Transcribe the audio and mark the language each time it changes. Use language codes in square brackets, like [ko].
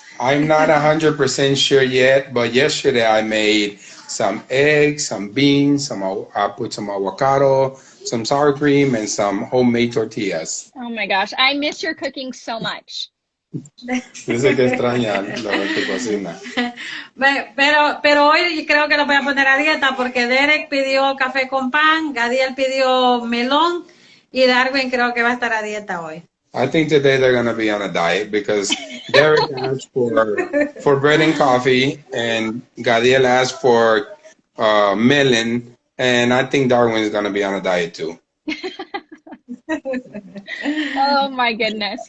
[en] I'm not 100% sure yet, but yesterday I made some eggs, some beans, I put some avocado, some sour cream, and some homemade tortillas. Oh my gosh, I miss your cooking so much. [es] Dice que extraña lo de tu cocina. Pero hoy creo que lo voy a poner a dieta porque Derek pidió café con pan, Gadiel pidió melón y Darwin creo que va a estar a dieta hoy. [en] I think today they're going to be on a diet because Derek asked for bread and coffee, and Gadiel asked for melon, and I think Darwin is going to be on a diet too. Oh my goodness.